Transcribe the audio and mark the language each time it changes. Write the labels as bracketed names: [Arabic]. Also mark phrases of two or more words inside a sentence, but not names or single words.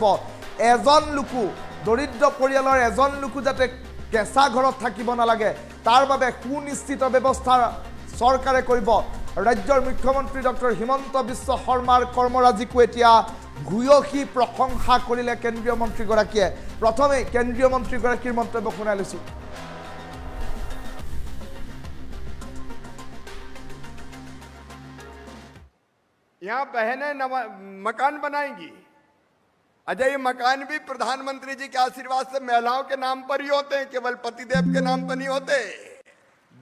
[Assamese] এজন লোকো দৰিদ্ৰ পৰিয়ালৰ এজন লোকো যাতে কেঁচা ঘৰত থাকিব নালাগে তাৰ বাবে সুনিশ্চিত ব্যৱস্থা চৰকাৰে কৰিব। ৰাজ্যৰ মুখ্যমন্ত্ৰী ডক্টৰ হিমন্ত বিশ্ব শৰ্মাৰ কৰ্মৰাজিকো এতিয়া ভূয়সী প্ৰশংসা কৰিলে কেন্দ্ৰীয় মন্ত্ৰীগৰাকীয়ে। প্ৰথমে কেন্দ্ৰীয় মন্ত্ৰীগৰাকীৰ মন্তব্য শুনাই লৈছোঁ। [Hindi] यहाँ बहनें मकान बनाएंगी। अच्छा, ये मकान भी प्रधानमंत्री जी के आशीर्वाद से महिलाओं के नाम पर ही होते हैं, केवल पतिदेव के नाम पर नहीं होते।